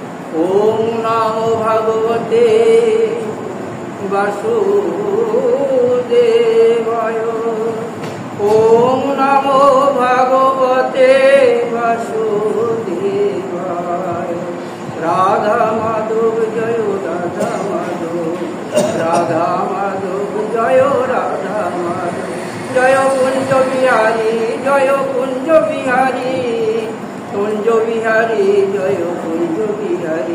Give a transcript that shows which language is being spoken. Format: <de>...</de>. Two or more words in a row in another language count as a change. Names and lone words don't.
<sa>ওম নমো ভগবতে বাসুদেবায়। ওম নমো ভগবতে বাসুদেবায়।</sa> <bn>রাধা মাধব জয় রাধা মাধব, রাধা মাধব জয় রাধা মাধব। জয় কুঞ্জ বিহারী, জয় কুঞ্জ বিহারী, কুঞ্জ বিহারী জয় কুঞ্জ বিহারী।</bn>